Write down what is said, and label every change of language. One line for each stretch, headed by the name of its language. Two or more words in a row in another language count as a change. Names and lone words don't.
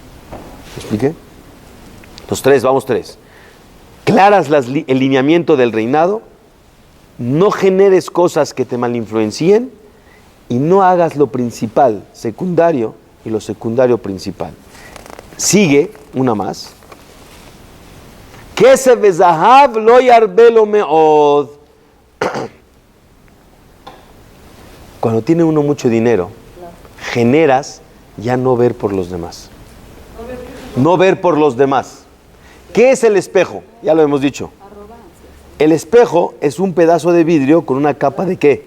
Spanish: ¿Me expliqué? Los tres, vamos tres. Claras el lineamiento del reinado, no generes cosas que te malinfluencien y no hagas lo principal secundario y lo secundario principal. Sigue una más.
Hebrew: כסף וזהב לא ירבה לו מאד.
Spanish: Cuando tiene uno mucho dinero, generas ya no ver por los demás. No ver por los demás. ¿Qué es el espejo? Ya lo hemos dicho. El espejo es un pedazo de vidrio con una capa ¿de qué?